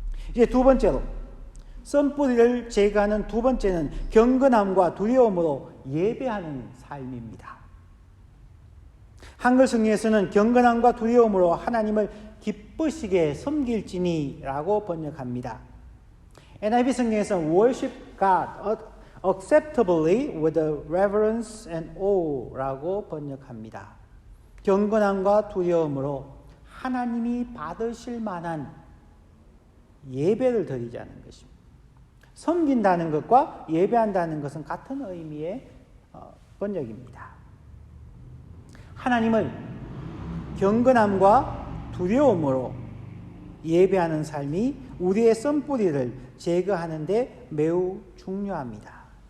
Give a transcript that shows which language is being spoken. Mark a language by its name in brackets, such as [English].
[Korean] 이제 두 번째로, 썬뿌리를 제거하는 두 번째는 경건함과 두려움으로 예배하는 삶입니다. 한글 성경에서는 경건함과 두려움으로 하나님을 기쁘시게 섬길지니 라고 번역합니다. NIV 성경에서는 [English] worship God acceptably with reverence and awe [Korean] 라고 번역합니다. 경건함과 두려움으로 하나님이 받으실 만한 예배를 드리자는 것입니다. 섬긴다는 것과 예배한다는 것은 같은 의미의 번역입니다. 하나님을 경건함과 두려움으로 예배하는 삶이 우리의 썬뿌리를 제거하는 데 매우 중요합니다.